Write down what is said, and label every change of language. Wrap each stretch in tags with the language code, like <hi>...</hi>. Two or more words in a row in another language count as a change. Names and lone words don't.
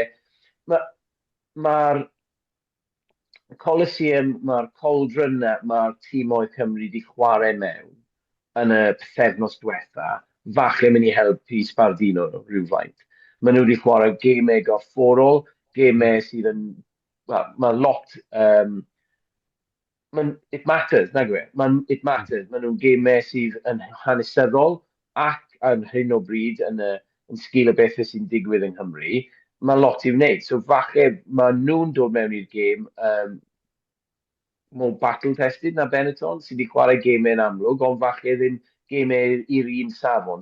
<cy>Mae'r Coliseum, mae'r Cauldron, mae'r tîm o'i Cymru di chwarae mewn yn y pethefnos diwetha, falle mynd i helpu Sbardino rhywfaint. Maen nhw wedi chwarae gemau gorfforol, gemau sydd yn, mae lot,</cy> <en>it matters,</en> <cy>nag yw e?</cy> <en>It matters.</en> <cy>Maen nhw'n gemau sydd yn hanesyddol ac yn hyn o bryd yn sgil y bethau sy'n digwydd yng Nghymru. Mae lot i'w wneud. So falle mae nhw'n dod mewn i'r gêm mwy battle-tested na Benetton, sydd wedi chwarae gemau yn amlwg, ond falle ddim gemau i'r un safon.</cy>